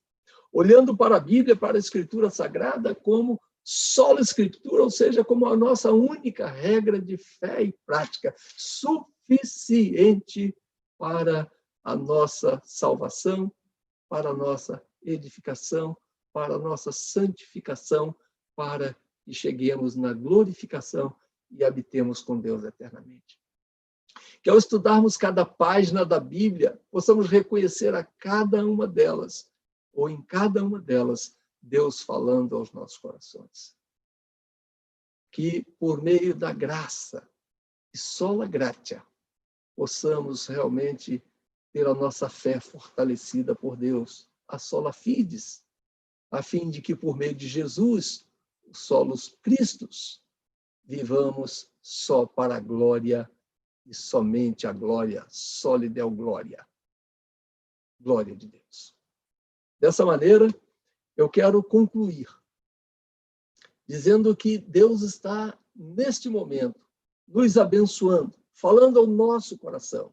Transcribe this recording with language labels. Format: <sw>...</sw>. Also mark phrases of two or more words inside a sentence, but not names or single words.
<pt>Olhando para a Bíblia, para a Escritura Sagrada, como sola Escritura, ou seja, como a nossa única regra de fé e prática, suficiente para a nossa salvação, para a nossa edificação, para a nossa santificação, para que cheguemos na glorificação e habitemos com Deus eternamente. Que ao estudarmos cada página da Bíblia, possamos reconhecer a cada uma delas, ou em cada uma delas, Deus falando aos nossos corações. Que por meio da graça, e</pt> <la>sola gratia,</la> <pt>possamos realmente ter a nossa fé fortalecida por Deus, a</pt> <la>sola fides,</la> <pt>a fim de que por meio de Jesus, o</pt> <la>solos Christus,</la> <pt>vivamos só para a glória e somente a glória,</pt> <la>soli Deo glória.</la> <pt>Glória de Deus. Dessa maneira, eu quero concluir dizendo que Deus está, neste momento, nos abençoando, falando ao nosso coração.</pt>